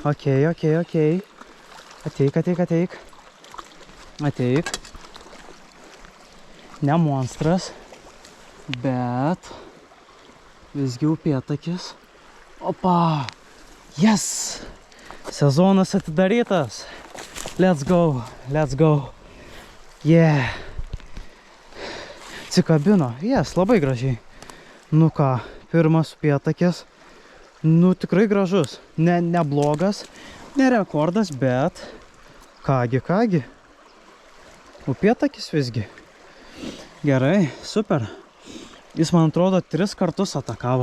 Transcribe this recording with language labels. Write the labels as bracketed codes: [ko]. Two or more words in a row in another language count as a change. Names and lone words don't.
[lt] Ateik. Ne monstras, bet visgi upėtakis. Opa. Yes. Sezonas atidarytas. [en] Let's go. Yeah. [lt] Atsikabino. Yes, labai gražiai. Nu ką, pirmas upėtakis. Nu tikrai gražus. Neblogas, ne rekordas, bet kągi. Upėtakis visgi. Gerai, super. Jis, man atrodo, 3 kartus atakavo.